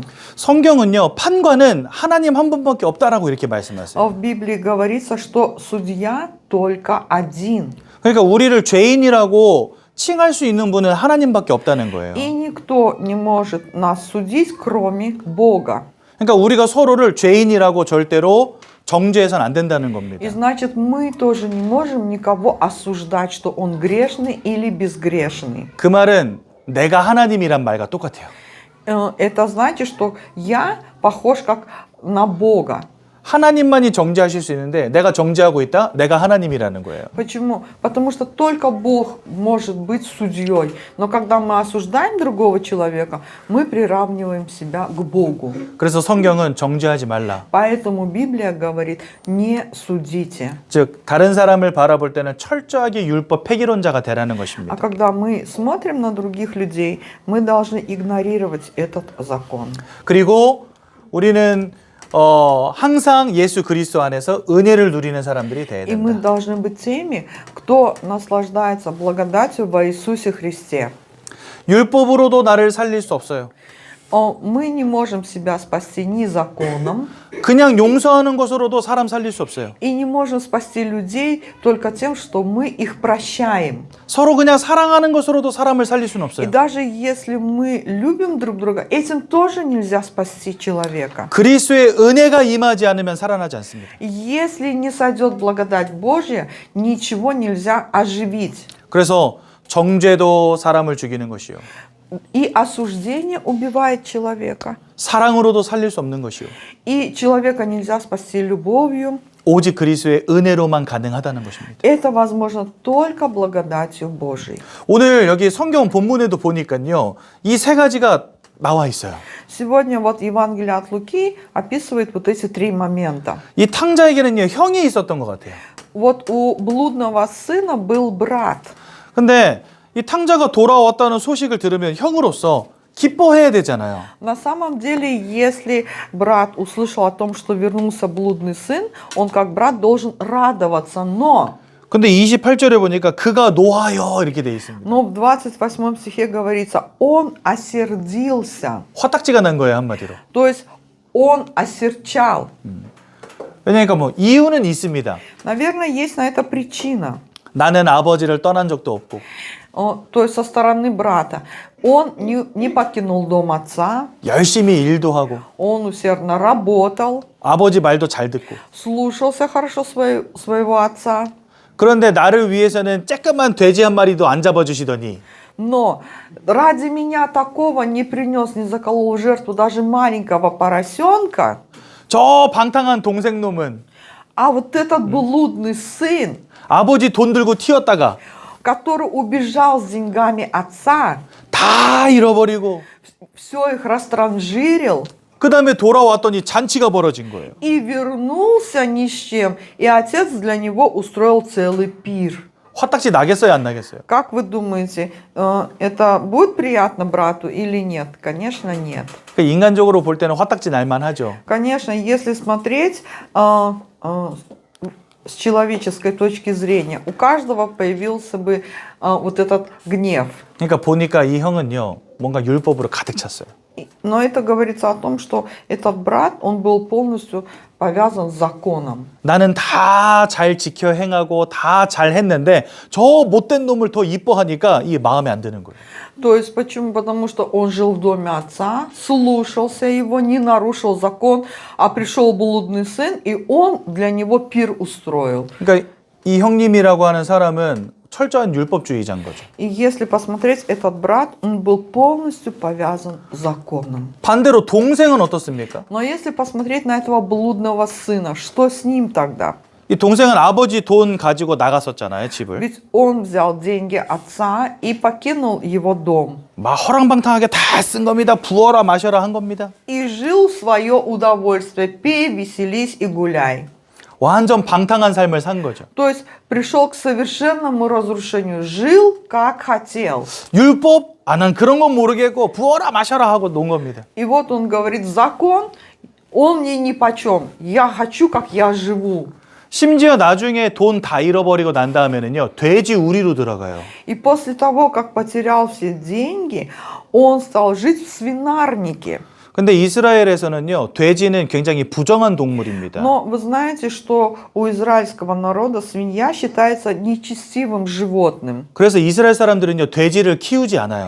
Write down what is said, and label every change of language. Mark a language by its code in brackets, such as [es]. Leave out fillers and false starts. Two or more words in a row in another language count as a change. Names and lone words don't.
[ko] 성경은요 판관은 하나님 한 분밖에 없다라고 이렇게 말씀하세요. [ru] А в Библии говорится, что судья только один. [ko] 그러니까 우리를 죄인이라고 칭할 수 있는 분은 하나님밖에 없다는 거예요. [ru] И никто не может нас судить, кроме Бога. [ko] 그러니까 우리가 서로를 죄인이라고 절대로 정죄해서는 안 된다는 겁니다. [ru] И значит, мы тоже не можем никого осуждать, что он грешный или безгрешный. [ko] 그 말은 내가 하나님이란 말과 똑같아요. [ru] Это значит, что я похож как на Бога. [ko] 하나님만이 정죄하실 수 있는데 내가 정죄하고 있다? 내가 하나님이라는 거예요. [ru] Почему? Потому что только Бог может быть судьей. Но когда мы осуждаем другого человека, мы приравниваем себя к Богу. [ko] 그래서 성경은 정죄하지 말라. [ru] Поэтому Библия говорит: не судите. [ko] 즉 다른 사람을 바라볼 때는 철저하게 율법 폐기론자가 되라는 [ru] А [ko] 것입니다. [ru] когда мы смотрим на других людей, мы должны игнорировать этот закон. [ko] 그리고 우리는 항상 예수 그리스도 안에서 은혜를 누리는 사람들이 돼야 [ru] И мы [ko] 된다. [ru] должны быть теми, кто наслаждается благодатью во Иисусе Христе. [ko] 율법으로도 나를 살릴 수 없어요. [ru] Мы не можем себя спасти ни законом, [ko] 그냥 용서하는 것으로도 사람 살릴 수 없어요. [ru] и не можем спасти людей только тем, что мы их прощаем. [ko] 서로 그냥 사랑하는 것으로도 사람을 살릴 수는 [ru] И [ko] 없어요. [ru] даже если мы любим друг друга, этим тоже нельзя спасти человека. [ko] 그리스도의 은혜가 임하지 않으면 살아나지 않습니다. [ru] Если не сойдет благодать Божья, ничего нельзя оживить. [ko] 그래서 정죄도 사람을 죽이는 것이요. [ru] И осуждение убивает человека. [ko] 사랑으로도 살릴 수 없는 것이요. [ru] И человека нельзя спасти любовью. [ko] 오직 그리스도의 은혜로만 가능하다는 것입니다. [ru] Это возможно только благодатью Божией. [ko] 오늘 여기 성경 본문에도 보니까요. 이 3가지가 나와 있어요. [ru] Сегодня вот Евангелие от Луки описывает вот эти 3 момента. [ko] 이 탕자에게는요. 형이 있었던 것 같아요. [ru] Вот у блудного сына был брат. [ko] 근데 이 탕자가 돌아왔다는 소식을 들으면 형으로서 기뻐해야 되잖아요. [ru] На самом деле, если брат услышал о том, что вернулся блудный сын, он как брат должен радоваться, но... [ko] 근데 28절에 보니까 그가 노하여 이렇게 돼 있습니다. [ru] Но в 28 стихе говорится: он осердился. [ko] 화딱지가 난 거예요, 한마디로. [ru] То есть он осерчал. [ko] 왜냐니까 뭐 이유는 있습니다. [ru] Наверное, есть на это причина. [ko] 나는 아버지를 떠난 적도 없고 [ru] То есть со стороны брата. Он не покинул дом отца, [ko] 열심히 일도 하고 [ru] он усердно работал, [ko] 아버지 말도 잘 듣고 [ru] слушался хорошо своего отца. [ko] 그런데 나를 위해서는 쬐끄만 돼지 한 마리도 안 잡아주시더니 [ru] Но ради меня такого не принес, не заколол в жертву даже маленького поросенка. [ko] 저 방탕한 동생놈은 [ru] А вот этот блудный сын, [ko] 아버지 돈 들고 튀었다가 [ru] который убежал с деньгами отца, [ko] 다 잃어버리고 [ru] все их растранжирил [ko] 그 다음에 돌아왔더니 잔치가 벌어진 거예요. [ru] и вернулся ни с чем, и отец для него устроил целый пир. [ko] 화딱지 на겠어요, 안 на겠어요? [ru] Как вы думаете, это будет приятно брату или нет? Конечно, нет. [ko] 인간적으로 볼 때는 화딱지 날만 하죠. [ru] Конечно, если смотреть с человеческой точки зрения, у каждого появился бы вот этот гнев. [ko] 그러니까 보니까 이 형은요, 뭔가 율법으로 가득 찼어요. Но это говорится о том, что этот брат, он был полностью повязан с законом. 나는 다 잘 지켜 행하고 다 잘 했는데 저 못된 놈을 더 이뻐하니까 이게 마음에 안 드는 거예요. [ru] То есть почему? Потому что он жил в доме отца, слушался его, не нарушил закон, а пришел блудный сын, и он для него пир устроил. [ko] 그러니까 이 형님이라고 하는 사람은 철저한 율법주의자인 거죠. [ru] И если посмотреть, этот брат, он был полностью повязан законом. [ko] 반대로 동생은 어떻습니까? [ru] Но если посмотреть на этого блудного сына, что с ним тогда? [ko] 이 동생은 아버지 돈 가지고 나갔었잖아요, 집을. [ru] Ведь он взял деньги отца и покинул его дом. [ko] 막 허랑방탕하게 다 쓴 겁니다. 부어라 마셔라 한 겁니다. [ru] И жил в свое удовольствие. Пей, веселись и гуляй. [ko] 완전 방탕한 삶을 산 거죠. [ru] То есть пришел к совершенному разрушению. Жил, как хотел. [ko] 율법? 아, 난 그런 건 모르겠고 부어라 마셔라 하고 논 겁니다. [ru] И вот он говорит, закон, он мне нипочем. Я хочу, как я живу. [ko] 심지어 나중에 돈 다 잃어버리고 난 다음에는요, 돼지 우리로 들어가요. [ru] И после того, как потерял все деньги, он стал жить в свинарнике. [ko] 근데 이스라엘에서는요, 돼지는 굉장히 부정한 동물입니다. [ru] Но вы знаете, что у израильского народа свинья считается нечестивым животным. [ko] 그래서 이스라엘 사람들은요, 돼지를 키우지 않아요.